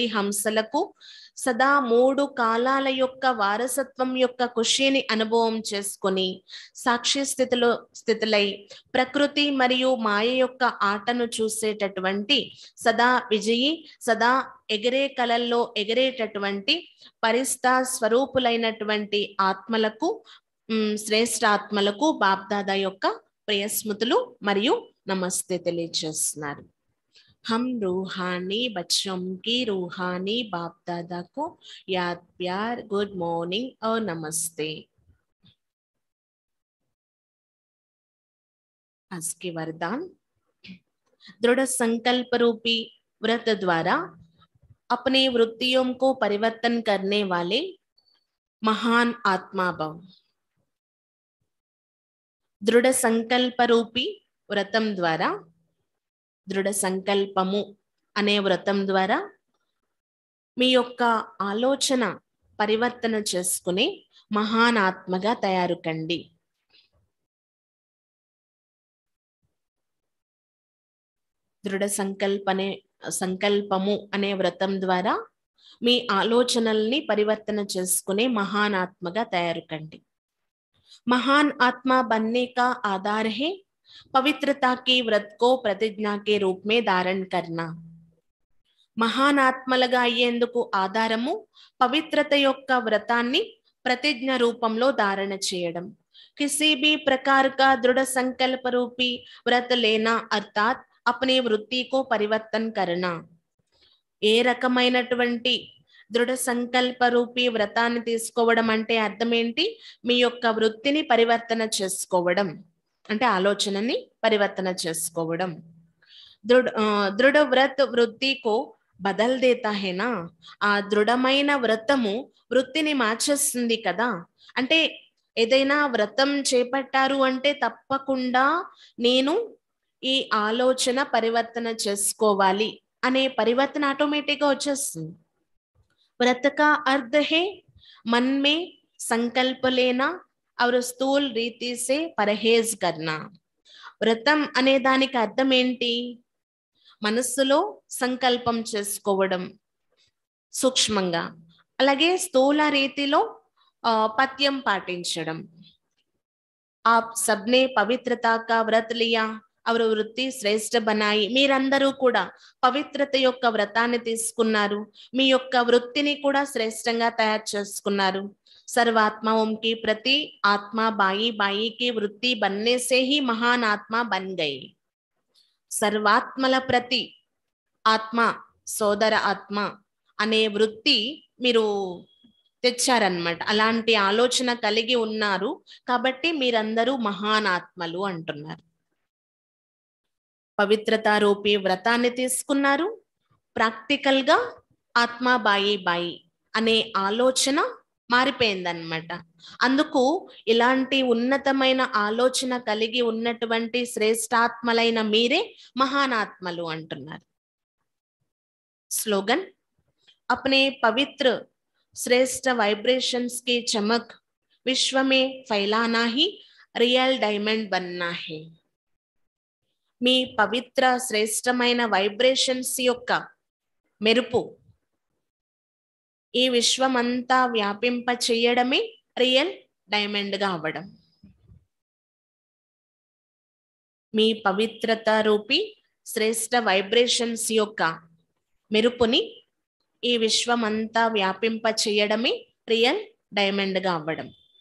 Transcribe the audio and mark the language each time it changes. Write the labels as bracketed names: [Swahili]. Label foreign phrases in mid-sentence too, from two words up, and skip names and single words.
[Telugu] హంసలకు, సదా 3 కాలాల యొక్క వారసత్వం యొక్క ఖుషీని అనుభవం చేసుకొని సాక్షి స్థితులై ప్రకృతి మరియు మాయ యొక్క ఆటను చూసేటటువంటి సదా విజయి, సదా ఎగిరే కలల్లో ఎగిరేటటువంటి పరిస్థా స్వరూపులైనటువంటి ఆత్మలకు, శ్రేష్ఠ ఆత్మలకు బాప్ దాదా యొక్క ప్రియ స్మృతులు మరియు నమస్తే తెలియజేస్తున్నారు. [Hindi] हम रूहानी बच्चों की रूहानी बाप दादा को याद प्यार, [English] good morning [Hindi] और नमस्ते. आज के वरदान, दृढ़ संकल्प रूपी व्रत द्वारा अपनी वृत्तियों को परिवर्तन करने वाले महान आत्मा भव. [Telugu] దృఢ సంకల్ప రూపి వ్రతం ద్వారా, దృఢ సంకల్పము అనే వ్రతం ద్వారా మీ యొక్క ఆలోచన పరివర్తన చేసుకుని మహాన్ ఆత్మగా తయారు కండి. దృఢ సంకల్పము అనే వ్రతం ద్వారా మీ ఆలోచనల్ని పరివర్తన చేసుకునే మహాన్ ఆత్మగా తయారు కండి. [Hindi] महान आत्मा बनने का आधार है पवित्रता की व्रत को प्रतिज्ञा के रूप में धारण करना. [Telugu] మహాన్ ఆత్మలుగా అయ్యేందుకు ఆధారము పవిత్రత యొక్క వ్రతాన్ని ప్రతిజ్ఞ రూపంలో ధారణ చేయడం. [Hindi] किसी भी प्रकार का दृढ़ संकल्प रूपी व्रत लेना अर्थात अपनी वृत्ति को परिवर्तन करना. [Telugu] ఏ రకమైనటువంటి దృఢ సంకల్ప రూపీ వ్రతాన్ని తీసుకోవడం అంటే అర్థం ఏంటి? మీ యొక్క వృత్తిని పరివర్తన చేసుకోవడం అంటే ఆలోచనని పరివర్తన చేసుకోవడం. [Hindi] दृढ़ व्रत वृत्ति को बदल देता है ना. [Telugu] ఆ దృఢమైన వ్రతము వృత్తిని మార్చేస్తుంది కదా. అంటే ఏదైనా వ్రతం చేపట్టారు అంటే తప్పకుండా నేను ఈ ఆలోచన పరివర్తన చేసుకోవాలి అనే పరివర్తన ఆటోమేటిక్గా వచ్చేస్తుంది. [Hindi] व्रत का अर्थ है मन में संकल्प लेना और स्थूल रीति से परहेज करना. [Telugu] వ్రతం అనే దానికి అర్థం ఏంటి? మనస్సులో సంకల్పం చేసుకోవడం సూక్ష్మంగా, అలాగే స్థూల రీతిలో పథ్యం పాటించడం. [Hindi] आप सबने पवित्रता का व्रत लिया और वृत्ति श्रेष्ठ बनाई. [Telugu] మీరందరూ కూడా పవిత్రత యొక్క వ్రతాన్ని తీసుకున్నారు, మీ యొక్క వృత్తిని కూడా శ్రేష్టంగా తయారు చేసుకున్నారు. [Hindi] सर्वात्माओं की प्रति आत्मा बाई बाई की वृत्ति बनने से ही महान आत्मा बन गई. [Telugu] సర్వాత్మల ప్రతి ఆత్మ సోదర ఆత్మ అనే వృత్తి మీరు తెచ్చారన్నమాట. అలాంటి ఆలోచన కలిగి ఉన్నారు కాబట్టి మీరందరూ మహానాత్మలు అంటున్నారు. పవిత్రతా రూపీ వ్రతాన్ని తీసుకున్నారు. ప్రాక్టికల్ గా [Hindi] आत्मा भाई भाई [Telugu] అనే ఆలోచన మారిపోయిందన్నమాట. అందుకు ఇలాంటి ఉన్నతమైన ఆలోచన కలిగి ఉన్నటువంటి శ్రేష్టాత్మలైన మీరే మహానాత్మలు అంటున్నారు. [Hindi] स्लोगन, अपने पवित्र श्रेष्ठ वाइब्रेशंस की चमक विश्व में फैलाना ही [English] real diamond [Hindi] बनना है. [Telugu] మీ పవిత్ర శ్రేష్టమైన వైబ్రేషన్స్ యొక్క మెరుపు ఈ విశ్వమంతా వ్యాపింప చేయడమే [English] real diamond [Telugu] గా అవ్వడం. మీ పవిత్రత రూపీ శ్రేష్ట వైబ్రేషన్స్ యొక్క మెరుపుని ఈ విశ్వమంతా వ్యాపింప చేయడమే [English] real diamond [Telugu] గా అవ్వడం.